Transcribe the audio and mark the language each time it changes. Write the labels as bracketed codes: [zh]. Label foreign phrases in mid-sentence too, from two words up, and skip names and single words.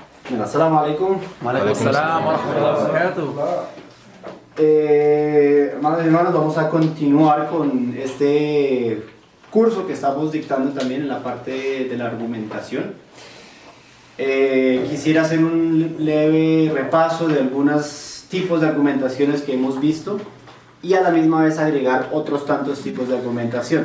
[es] Bueno, [ar] السلام عليكم. عليكم السلام ورحمة الله وبركاته. [es] Hermanos y hermanas, vamos a continuar con este curso que estamos dictando también en la parte de la argumentación. Quisiera hacer un leve repaso de algunos tipos de argumentaciones que hemos visto y a la misma vez agregar otros tantos tipos de argumentación.